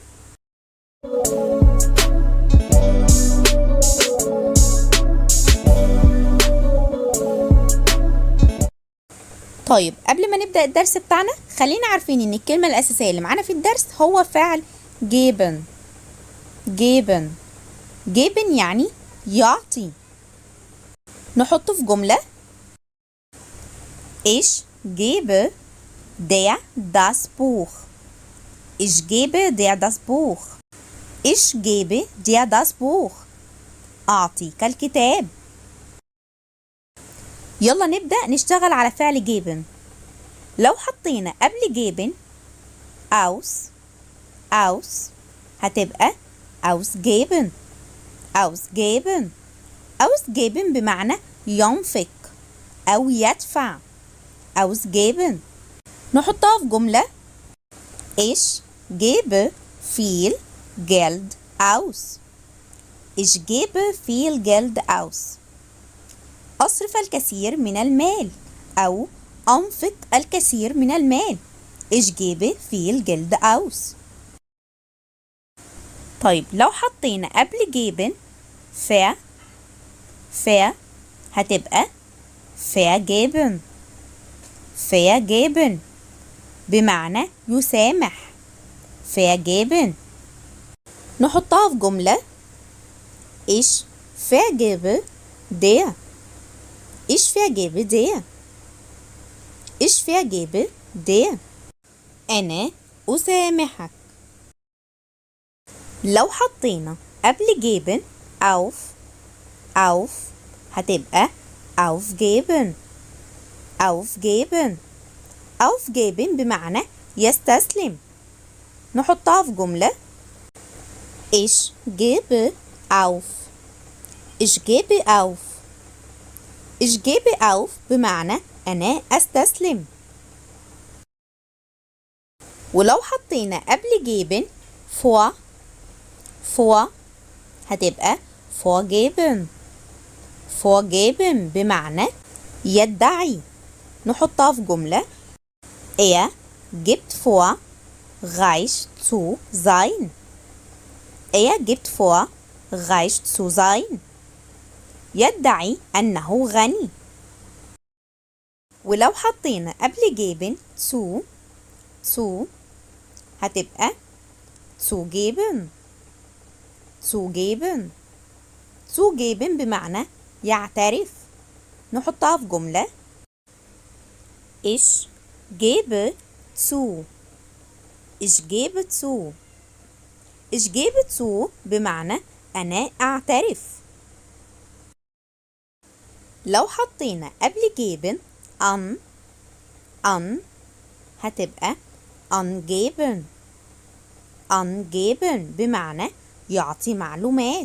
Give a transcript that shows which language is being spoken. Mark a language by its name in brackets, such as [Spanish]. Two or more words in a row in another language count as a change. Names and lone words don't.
[Arabic] طيب، قبل ما نبدأ الدرس بتاعنا خلينا عارفين ان الكلمة الأساسية اللي معانا في الدرس هو فعل geben. [German] geben geben [Arabic] يعني يعطي. نحطه في جملة: [German] Ich gebe dir das Buch. Ich gebe dir das Buch. Ich gebe dir das Buch. [Arabic] أعطيك الكتاب. يلا نبدأ نشتغل على فعل geben. لو حطينا قبل [German] geben aus [Arabic] هتبقى ausgeben. [German] ausgeben ausgeben [Arabic] بمعنى ينفق أو يدفع. ausgeben. نحطها في جملة: [German] Ich gebe viel Geld aus. Ich gebe viel Geld aus. [Arabic] أصرف الكثير من المال أو أنفق الكثير من المال. [German] Ich gebe viel Geld aus. [Arabic] طيب، لو حطينا قبل geben هتبقى vergeben. vergeben بمعنى يسامح. vergeben. نحطها في جملة: [German] Ich vergebe dir. Ich vergebe dir. Ich vergebe dir. [Arabic] أنا أسامحك. لو حطينا قبل [German] geben auf [Arabic] هتبقى aufgeben. [German] aufgeben aufgeben [Arabic] بمعنى يستسلم. نحطها في جملة: [German] Ich gebe auf. Ich gebe auf. Ich gebe auf [Arabic] بمعنى أنا أستسلم. ولو حطينا قبل [German] geben vor [Arabic] هتبقى vorgeben. vorgeben بمعنى يدعي. نحطها في جملة: [German] Er gibt vor, reich zu sein. Er gibt vor, reich zu sein. [Arabic] يدعي أنه غني. ولو حطينا قبل [German] geben zu [Arabic] هتبقى zugeben. [German] zugeben zugeben [Arabic] بمعنى يعترف. نحطها في جملة: [German] Ich gebe zu. Ich gebe zu. Ich gebe zu [Arabic] بمعنى أنا أعترف. لو حطينا قبل [German] geben an [Arabic] هتبقى angeben. angeben بمعنى يعطي معلومات.